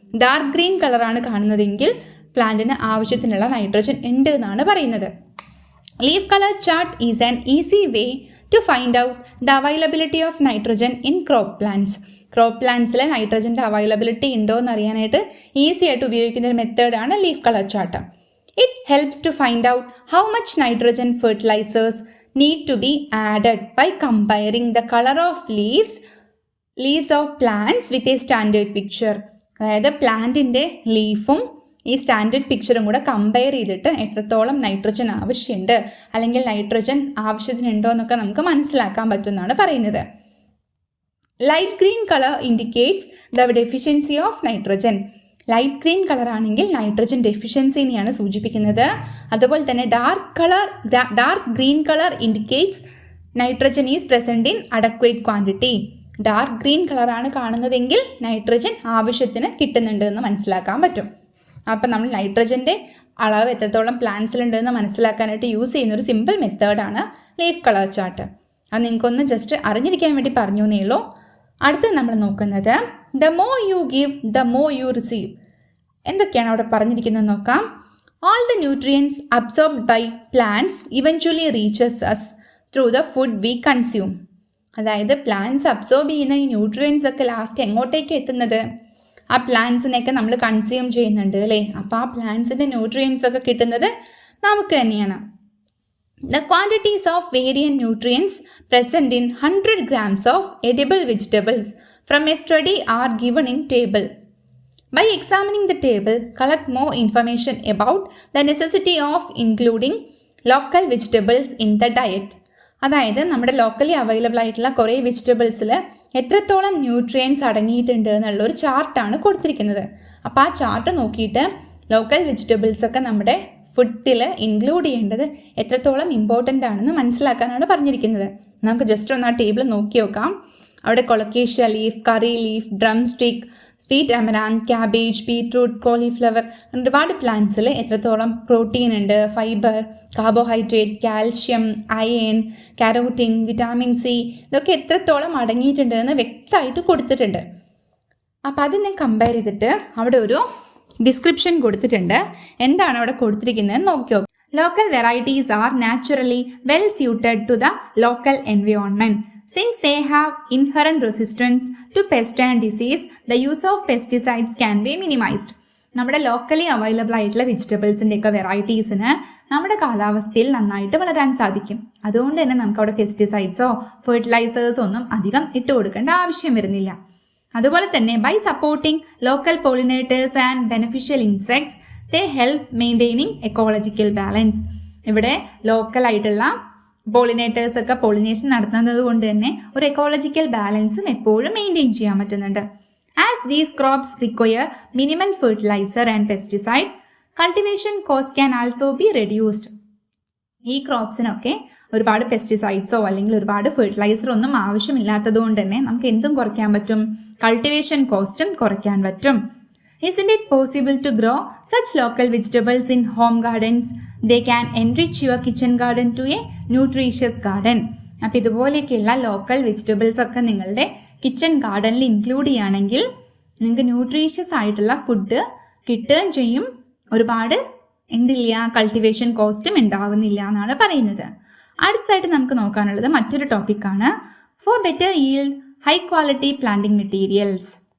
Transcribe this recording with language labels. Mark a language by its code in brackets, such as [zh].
[ml] Dark green കളറാണ് കാണുന്നതെങ്കിൽ പ്ലാന്റിന് ആവശ്യത്തിനുള്ള നൈട്രജൻ ഉണ്ട് എന്നാണ് പറയുന്നത്. [en] Leaf colour chart is an easy way to find out the availability of nitrogen in crop plants. [ml] Crop പ്ലാന്റ്സിലെ നൈട്രജൻ്റെ availability ഉണ്ടോ എന്ന് അറിയാനായിട്ട് ഈസി ആയിട്ട് ഉപയോഗിക്കുന്ന ഒരു മെത്തേഡാണ് leaf colour chart. [en] It helps to find out how much nitrogen fertilisers need to be added by comparing the color of leaves of plants with a standard picture. [ml] അതായത് പ്ലാന്റിൻ്റെ ലീഫും ഈ സ്റ്റാൻഡേർഡ് പിക്ചറും കൂടെ കമ്പയർ ചെയ്തിട്ട് എത്രത്തോളം നൈട്രജൻ ആവശ്യമുണ്ട് അല്ലെങ്കിൽ nitrogen ആവശ്യത്തിനുണ്ടോ എന്നൊക്കെ നമുക്ക് മനസ്സിലാക്കാൻ പറ്റുമെന്നാണ് പറയുന്നത്. [en] Light green colour indicates the deficiency of nitrogen. [ml] Light green കളറാണെങ്കിൽ nitrogen ഡെഫിഷ്യൻസിനെയാണ് സൂചിപ്പിക്കുന്നത്. അതുപോലെ തന്നെ [en] Dark green colour indicates nitrogen is present in adequate quantity. [ml] Dark green കളറാണ് കാണുന്നതെങ്കിൽ നൈട്രജൻ ആവശ്യത്തിന് കിട്ടുന്നുണ്ട് എന്ന് മനസ്സിലാക്കാൻ പറ്റും. അപ്പം നമ്മൾ നൈട്രജൻ്റെ അളവ് എത്രത്തോളം പ്ലാന്റ്സിലുണ്ടെന്ന് മനസ്സിലാക്കാനായിട്ട് യൂസ് ചെയ്യുന്ന ഒരു സിമ്പിൾ മെത്തേഡാണ് ലീഫ് കളർ ചാർട്ട്. അത് നിങ്ങൾക്കൊന്ന് ജസ്റ്റ് അറിഞ്ഞിരിക്കാൻ വേണ്ടി പറഞ്ഞു എന്നേ ഉള്ളൂ. അടുത്ത് നമ്മൾ നോക്കുന്നത് [en] The more you give the more you receive. [ml] എന്തൊക്കെയാണ് അവിടെ പറഞ്ഞിരിക്കുന്നത് നോക്കാം. [en] All the nutrients absorbed by plants eventually reaches us through the food we consume. [ml] അതായത് പ്ലാന്റ്സ് അബ്സോർബ് ചെയ്യുന്ന ഈ ന്യൂട്രിയൻസ് ഒക്കെ ലാസ്റ്റ് എങ്ങോട്ടേക്ക് എത്തുന്നത്? ആ പ്ലാന്റ്സിനെയൊക്കെ നമ്മൾ കൺസ്യൂം ചെയ്യുന്നുണ്ട് അല്ലേ. അപ്പോൾ ആ പ്ലാന്റ്സിൻ്റെ ന്യൂട്രിയൻസ് ഒക്കെ കിട്ടുന്നത് നമുക്ക് തന്നെയാണ്. [en] The quantities of variant nutrients present in 100 grams of edible vegetables from a study are given in table. By examining the table, collect more information about the necessity of including local vegetables in the diet. [ml] അതായത് നമ്മുടെ locally available ആയിട്ടുള്ള കുറേ വെജിറ്റബിൾസിൽ എത്രത്തോളം nutrients അടങ്ങിയിട്ടുണ്ട് എന്നുള്ളൊരു ചാർട്ടാണ് കൊടുത്തിരിക്കുന്നത്. അപ്പോൾ ആ ചാർട്ട് നോക്കിയിട്ട് ലോക്കൽ വെജിറ്റബിൾസ് ഒക്കെ നമ്മുടെ ഫുഡിൽ ഇൻക്ലൂഡ് ചെയ്യേണ്ടത് എത്രത്തോളം ഇമ്പോർട്ടൻ്റ് ആണെന്ന് മനസ്സിലാക്കാനാണ് പറഞ്ഞിരിക്കുന്നത്. നമുക്ക് ജസ്റ്റ് ഒന്ന് ആ ടേബിൾ നോക്കി നോക്കാം. അവിടെ കൊളക്കേഷ്യ ലീഫ്, കറി leaf, drum stick, sweet amaranth, cabbage, beetroot, cauliflower, ഒരുപാട് പ്ലാന്റ്സിൽ എത്രത്തോളം പ്രോട്ടീൻ ഉണ്ട്, fibre, carbohydrate, calcium, iron, carotene, vitamin C, ഇതൊക്കെ എത്രത്തോളം അടങ്ങിയിട്ടുണ്ട് എന്ന് വ്യക്തമായിട്ട് കൊടുത്തിട്ടുണ്ട്. അപ്പോൾ അതിനെ കമ്പയർ ചെയ്തിട്ട് അവിടെ ഒരു ഡിസ്ക്രിപ്ഷൻ കൊടുത്തിട്ടുണ്ട്. എന്താണ് അവിടെ കൊടുത്തിരിക്കുന്നത് നോക്കിയോ. [en] Local varieties are naturally well suited to the local environment. Since they have inherent resistance to pest and disease, the use of pesticides can be minimized. [ml] നമ്മുടെ ലോക്കലി അവൈലബിൾ ആയിട്ടുള്ള വെജിറ്റബിൾസിൻ്റെ ഒക്കെ വെറൈറ്റീസിന് നമ്മുടെ കാലാവസ്ഥയിൽ നന്നായിട്ട് വളരാൻ സാധിക്കും. അതുകൊണ്ട് തന്നെ നമുക്ക് അവിടെ പെസ്റ്റിസൈഡ്സോ ഫെർട്ടിലൈസേഴ്സോ ഒന്നും അധികം ഇട്ട് കൊടുക്കേണ്ട ആവശ്യം വരുന്നില്ല. അതുപോലെ തന്നെ [en] By supporting local pollinators and beneficial insects they help maintaining ecological balance. [ml] ഇവിടെ ലോക്കലായിട്ടുള്ള പോളിനേറ്റേഴ്സ് ഒക്കെ പോളിനേഷൻ നടത്തുന്നത് കൊണ്ട് തന്നെ ഒരു എക്കോളജിക്കൽ ബാലൻസും എപ്പോഴും മെയിൻറ്റെയിൻ ചെയ്യാൻ പറ്റുന്നുണ്ട്. [en] As these crops require minimal fertiliser and pesticide, cultivation cost can also be reduced. [ml] ഈ ക്രോപ്സിനൊക്കെ ഒരുപാട് പെസ്റ്റിസൈഡ്സോ അല്ലെങ്കിൽ ഒരുപാട് ഫെർട്ടിലൈസറോ ഒന്നും ആവശ്യമില്ലാത്തത് കൊണ്ട് തന്നെ നമുക്ക് എന്തും കുറയ്ക്കാൻ പറ്റും, കൾട്ടിവേഷൻ കോസ്റ്റും കുറയ്ക്കാൻ പറ്റും. [en] Isn't it possible to grow such local vegetables in home gardens? They can enrich your kitchen garden to a nutritious garden. [ml] അപ്പോൾ ഇതുപോലെയൊക്കെയുള്ള ലോക്കൽ വെജിറ്റബിൾസ് ഒക്കെ നിങ്ങളുടെ കിച്ചൺ ഗാർഡനിൽ ഇൻക്ലൂഡ് ചെയ്യുകയാണെങ്കിൽ നിങ്ങൾക്ക് ന്യൂട്രീഷ്യസ് ആയിട്ടുള്ള ഫുഡ് കിട്ടുകയും ചെയ്യും, ഒരുപാട് എന്തില്ല കൾട്ടിവേഷൻ കോസ്റ്റും ഉണ്ടാവുന്നില്ല എന്നാണ് പറയുന്നത്. അടുത്തായിട്ട് നമുക്ക് നോക്കാനുള്ളത് മറ്റൊരു ടോപ്പിക്കാണ് [en] For better yield high quality planting materials.